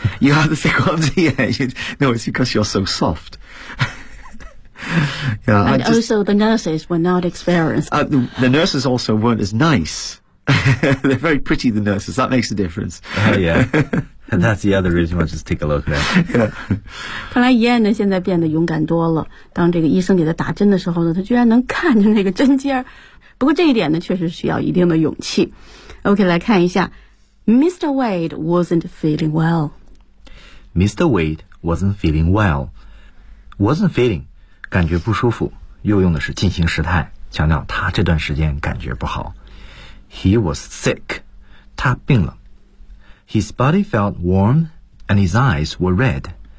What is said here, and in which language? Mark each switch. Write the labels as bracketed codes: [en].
[en] You have the thick ones, yeah. No, it's because you're so soft. Yeah, and just, also the nurses were not experienced. The nurses also weren't as nice. They're very pretty, the nurses. That makes a difference. Yeah. And that's the other reason why I just take a look now. [zh] 看来燕呢现在变得勇敢多了。当这个医生给他打针的时候呢，他居然能看着那个针尖。不过这一点呢确实需要一定的勇气。 [en] OK, [zh] 来看一下。 [en] Mr. Wade wasn't feeling well. Mr. Wade wasn't feeling well. Wasn't feeling. [zh] 感觉不舒服，又用的是进行时态，强调他这段时间感觉不好。 [en] He was sick. [zh] 他病了。 [en] His body felt warm and his eyes were red.